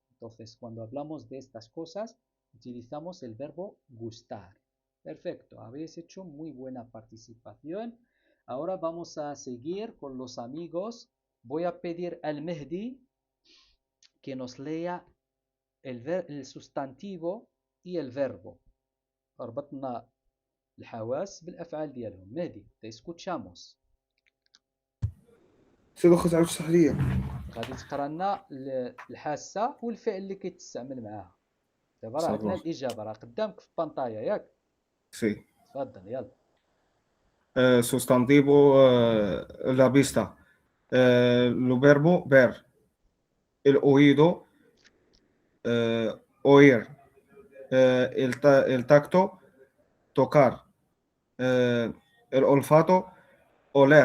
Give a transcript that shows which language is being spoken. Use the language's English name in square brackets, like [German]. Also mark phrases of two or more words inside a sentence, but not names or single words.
[Spanish] Entonces, cuando hablamos de estas cosas, utilizamos el verbo gustar. Perfecto, habéis hecho muy buena participación. Ahora vamos a seguir con los amigos. Voy a pedir al Mehdi que nos lea el sustantivo y el verbo. [Arabic] ربطنا الحواس بالأفعال ديالهم. [Spanish] مهدي te escuchamos. [Arabic] سيدو خذ عاود اشرح ليا. غادي تقرا لنا الحاسة والفعل اللي كيتستعمل معاها. دابا راه عندنا الإجابة راه قدامك في البانطايا ياك؟ [Spanish] سي. [Arabic] تفضل يلا. [Spanish] Sustantivo la vista. Lo verbo ver. El oído oír. El tacto tocar. El olfato oler.